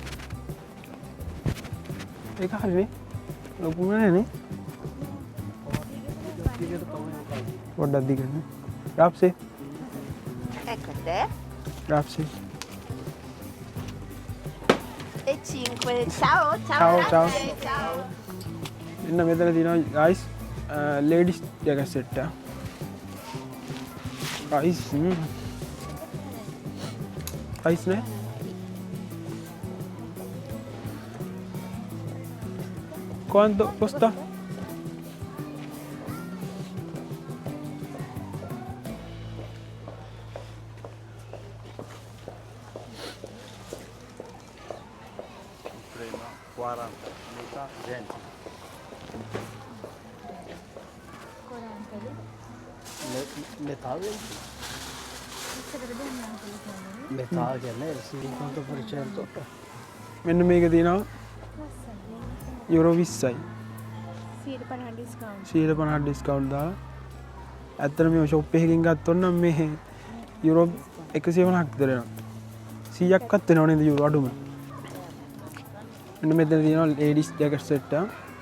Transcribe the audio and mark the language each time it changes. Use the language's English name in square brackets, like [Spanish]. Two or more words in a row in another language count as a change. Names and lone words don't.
[Sinhala] ඒක හරිනේ. ලොකුම නෑනේ. පොඩ්ඩක් දිගන්න. රාප්සේ. [Italian] Ecco te. [Sinhala] රාප්සේ. [Italian] E 5. Ciao, Ciao, ciao. grazie, ciao. [Sinhala] මෙන්න මෙතන තියෙනවා [English] guys ladies jacket set [Sinhala] එක. [English] Guys. Guys ne? [Italian] Quanto costa? Prima 40, metà 20. Metà 20? Metà che è il 50%. [Sinhala] මෙන්න මේක තියෙනවා යුරෝ 20යි. 50 ඩිස්කවුන්ට්. 150 ඩිස්කවුන්ට් දාලා. ඇත්තට මේ ෂොප් එකකින් ගත්තොත් නම් මේ යුරෝ 150ක් විතර එනවා. 100ක්වත් වෙනව නේද යුරෝ අඩුම. මෙන්න මෙතන තියෙනවා [English] ladies jacket set [Sinhala] එක.